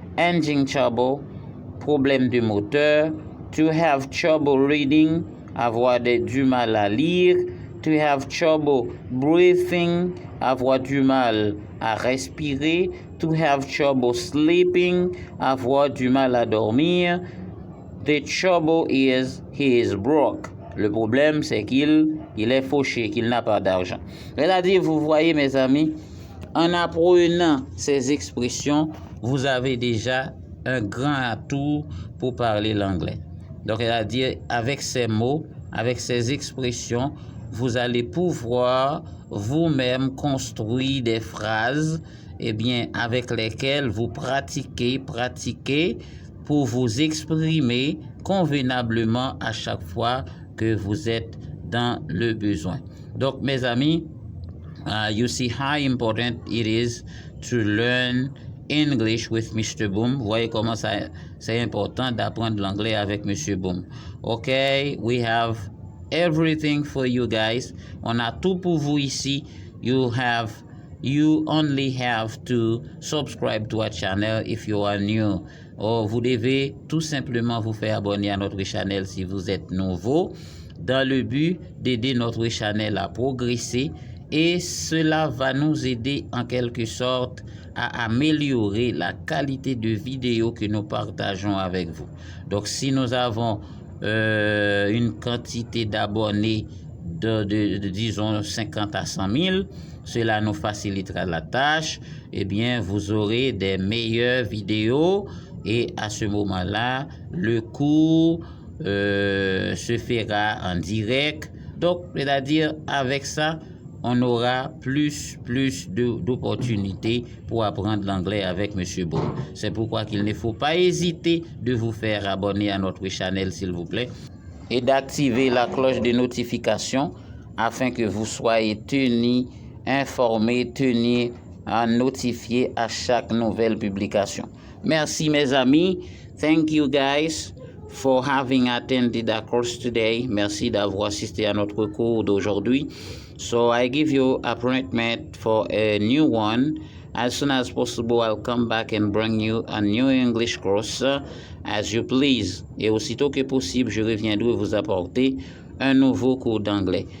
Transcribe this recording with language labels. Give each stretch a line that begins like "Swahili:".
French: Engine trouble, problème de moteur.
English: To have trouble reading,
French: avoir du mal à lire.
English: To have trouble breathing,
French: avoir du mal à respirer.
English: To have trouble sleeping,
French: avoir du mal à dormir.
English: The trouble is he is broke.
French: Le problème, c'est qu'il est fauché, qu'il n'a pas d'argent. C'est-à-dire, vous voyez, mes amis, en apprenant ces expressions, vous avez déjà un grand atout pour parler l'anglais. Donc, c'est-à-dire, avec ces mots, avec ces expressions, vous allez pouvoir vous-même construire des phrases, avec lesquelles vous pratiquez pour vous exprimer convenablement à chaque fois que vous êtes dans le besoin. Donc, mes amis,
English: you see how important it is to learn English with Mr. Boom.
French: Vous voyez comment c'est important d'apprendre l'anglais avec Monsieur Boom.
English: Ok, we have everything for you guys.
French: On a tout pour vous ici.
English: You only have to subscribe to our channel if you are new.
French: Vous devez tout simplement vous faire abonner à notre channel si vous êtes nouveau, dans le but d'aider notre channel à progresser, et cela va nous aider en quelque sorte à améliorer la qualité de vidéo que nous partageons avec vous. Donc si nous avons une quantité d'abonnés de disons 50 à 100 000, cela nous facilitera la tâche. Vous aurez des meilleures vidéos, et à ce moment-là, le cours se fera en direct. Donc, c'est-à-dire, avec ça, on aura plus d'opportunités pour apprendre l'anglais avec M. Beau. C'est pourquoi il ne faut pas hésiter de vous faire abonner à notre chaîne, s'il vous plaît, et d'activer la cloche de notification afin que vous soyez tenus informés, tenus à notifier à chaque nouvelle publication. Merci mes amis.
English: Thank you guys for having attended our course today.
French: Merci d'avoir assisté à notre cours d'aujourd'hui.
English: So I give you appointment for a new one. As soon as possible, I'll come back and bring you a new English course as you please.
French: Et aussitôt que possible, je reviendrai vous apporter un nouveau cours d'anglais.